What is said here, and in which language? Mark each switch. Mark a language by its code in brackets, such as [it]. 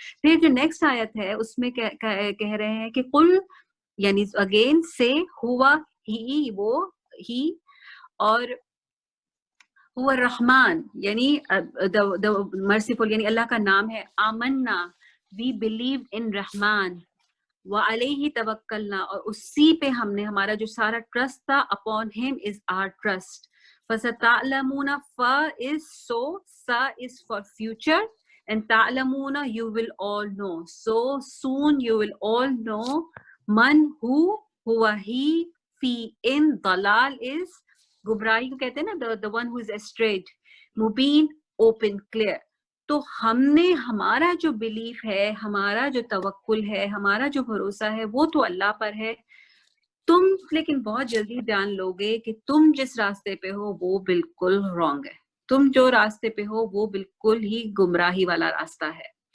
[ur] پھر جو نیکسٹ آیت ہے اس میں کہہ رہے ہیں کہ قل یعنی اگین سے ہوا ہی وہ ہی, اور هو الرحمن یعنی مرسیفل یعنی اللہ کا نام ہے. آمنا [en] we believe in [ur] رحمان, وعلیہ توکلنا اور اسی پہ ہم نے ہمارا جو سارا ٹرسٹ تھا, [en] upon him is our trust. فستعلمون فا is so, sa is for future, and تعلمون you will all know, so soon you will all know. من who, ہوا he, فی in, ضلال is [ur] گمراہی کو کہتے ہیں نا, [en] the one who is astray, مبین open clear. [ur] تو ہم نے ہمارا جو بلیف ہے, ہمارا جو توکل ہے, ہمارا جو بھروسہ ہے وہ تو اللہ پر ہے. تم لیکن بہت جلدی جان لو گے کہ تم جس راستے پہ ہو وہ بالکل رانگ ہے. تم جو راستے پہ ہو وہ بالکل ہی گمراہی والا راستہ ہے.